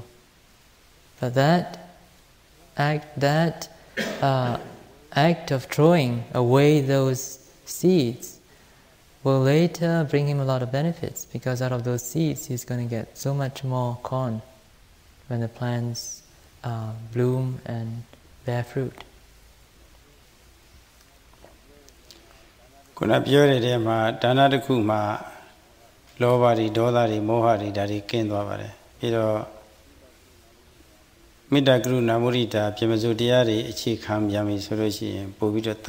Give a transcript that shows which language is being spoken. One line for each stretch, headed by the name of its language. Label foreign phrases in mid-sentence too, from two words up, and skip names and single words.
English: But that act of throwing away those seeds will later bring him a lot of benefits, because out of those seeds he's going to get so much more corn when the plants bloom and bear fruit.
Burmese: ခုနပြောရတဲ့မှာဒါနတစ်ခုမှာလောဘတွေဒေါသတွေမောဟတွေဒါတွေကင်းသွားပါတယ်ပြီးတော့မေတ္တာကရုဏာမုဒိတာပြမစုတရားတွေအခြေခံပြန်ပြီဆိုလို့ရှိရင်ပို့ပြီးတော့တ